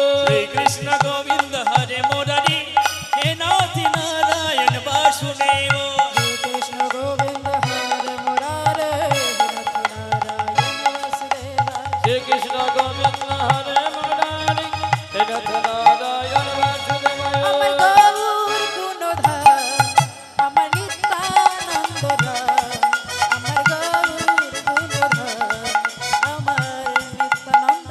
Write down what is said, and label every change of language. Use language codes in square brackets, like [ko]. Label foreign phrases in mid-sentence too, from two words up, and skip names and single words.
[sa] हे कृष्ण गोविन्द हरे मुरारि हे नाथ नारायण वासुदेव हे कृष्ण गोविंद हरे मुरारे नाथ नारायण वासुदेव हे कृष्ण गोविन्द हरे मुरारि हे नाथ नारायण वासुदेव [bn] আমার গৌর গুণধর আমার নিত্যানন্দ ধর আমার গৌর গুণধর আমার নিত্যানন্দ